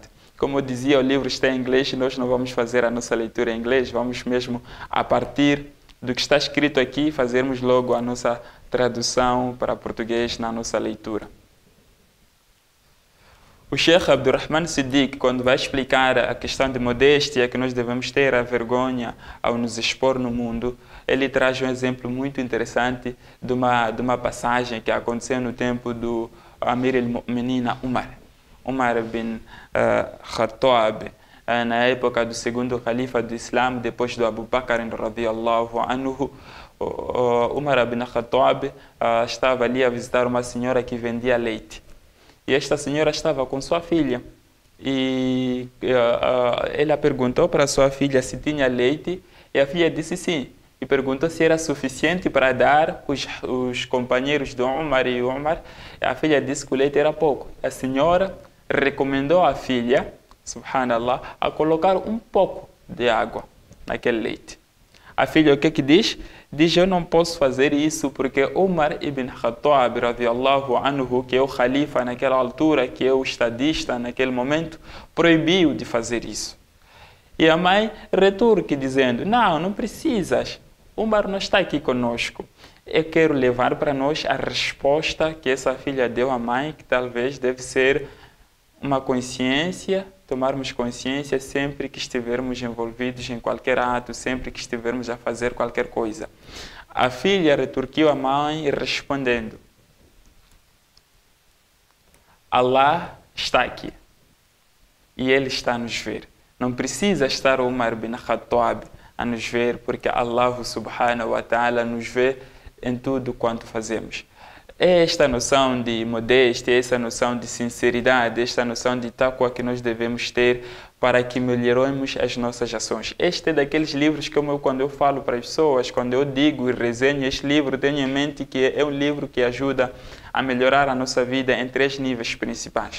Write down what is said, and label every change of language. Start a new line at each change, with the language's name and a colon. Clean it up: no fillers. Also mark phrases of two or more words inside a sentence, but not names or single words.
Portuguese: Como eu dizia, o livro está em inglês e nós não vamos fazer a nossa leitura em inglês, vamos mesmo a partir do que está escrito aqui, fazermos logo a nossa tradução para português na nossa leitura. O Sheikh Abdurrahman Siddiq, quando vai explicar a questão de modéstia, que nós devemos ter a vergonha ao nos expor no mundo, ele traz um exemplo muito interessante de uma passagem que aconteceu no tempo do
Arabic: أمير المؤمنين
Portuguese: Umar bin Khattab, na época do segundo califa do Islã, depois do Abu Bakr
Arabic: رضي الله عنه.
Portuguese: Umar bin Khattab estava ali a visitar uma senhora que vendia leite. E esta senhora estava com sua filha. E ela perguntou para sua filha se tinha leite, e a filha disse sim. E perguntou se era suficiente para dar os companheiros do Umar e Umar. A filha disse que o leite era pouco. A senhora recomendou à filha, subhanallah, a colocar um pouco de água naquele leite. A filha o que diz? Diz, eu não posso fazer isso porque Umar ibn Khattab
Arabic: رضي الله عنه,
Portuguese: que é o califa naquela altura, que é o estadista naquele momento, proibiu de fazer isso. E a mãe retorque dizendo, não precisas, Umar não está aqui conosco. Eu quero levar para nós a resposta que essa filha deu à mãe, que talvez deve ser uma consciência, tomarmos consciência sempre que estivermos envolvidos em qualquer ato, sempre que estivermos a fazer qualquer coisa. A filha retorquiu a mãe respondendo, Allah está aqui e Ele está a nos ver. Não precisa estar Umar bin Khattab a nos ver, porque
Arabic: الله سبحانه وتعالى
Portuguese: nos vê em tudo quanto fazemos. É esta noção de modéstia, essa noção de sinceridade, esta noção de taqwa que nós devemos ter para que melhoremos as nossas ações. Este é daqueles livros que quando eu falo para as pessoas, quando eu digo e resenho este livro, tenho em mente que é um livro que ajuda a melhorar a nossa vida em 3 níveis principais.